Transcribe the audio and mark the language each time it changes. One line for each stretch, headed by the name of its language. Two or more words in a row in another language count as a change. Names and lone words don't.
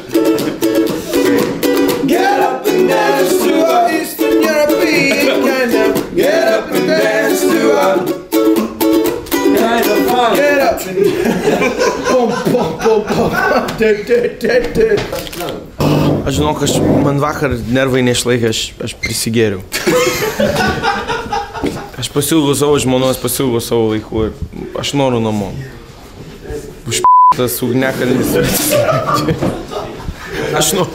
English: Get up and dance to her. Eastern European kind of. Get up and dance to her. Kind of fun. Get up and pom pom pom pom.
Lithuanian: Aš žinau, kad man vakar nervai neišlaikė, aš prisigėriau. Aš pasiilgau savo žmonos, pasiilgau savo laikų ir aš noriu namo. Tas ugniakalnis. Aš noriu.